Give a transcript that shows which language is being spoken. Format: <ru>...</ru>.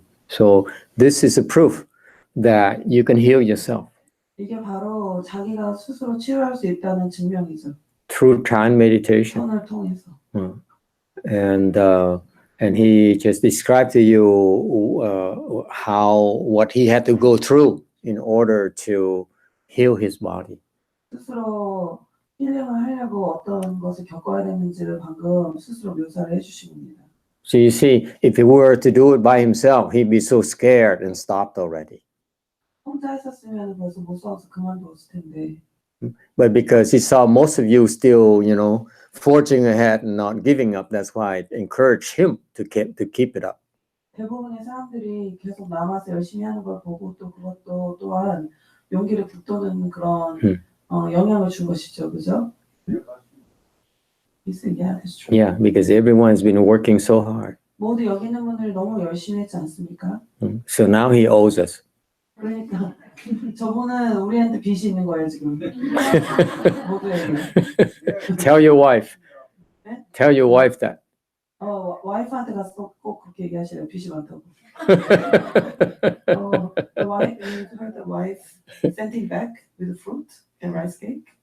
<en>So this is a proof that you can heal yourself</en> <ko>이게 바로 자기가 스스로 치료할 수 있다는 증명이죠.</ko> <en>through Chan meditation.</en> <ko>손을 통해서.</ko> <en>And he just described to you what he had to go through in order to heal his body.</en> <ko>스스로 힐링을 하려고 어떤 것을 겪어야 되는지를 방금 스스로 묘사를 해주신 겁니다.</ko> <en>So you see, if he were to do it by himself, he'd be so scared and stopped already.</en> <ko>혼자 했었으면 벌써 못 싸워서 그만뒀을 텐데.</ko> <en>But because he saw most of you still, forging ahead and not giving up, that's why I encouraged him to keep it up.</en> <ko>대부분의 사람들이 계속 남아서 열심히 하는 걸 보고 또 그것도 또한 용기를 북돋는 그런 영향을 준 것이죠, 그죠?</ko> <en>He said, yeah, that's true. Yeah, because everyone's been working so hard.</en> <ko>모두 여기 있는 분들이 너무 열심히 했지 않습니까?</ko> <en>So now he owes us.</en> <ko>그러니까 저분은 우리한테 빚이 있는 거예요 지금. 모두에게.</ko> <en>Tell your wife. Tell your wife that.</en> <ko>와이프한테 가서 꼭 그렇게 얘기하시래요. 빚이 많다고.</ko> <en>The wife, you heard the wife sent him back with fruit and rice cake.</en>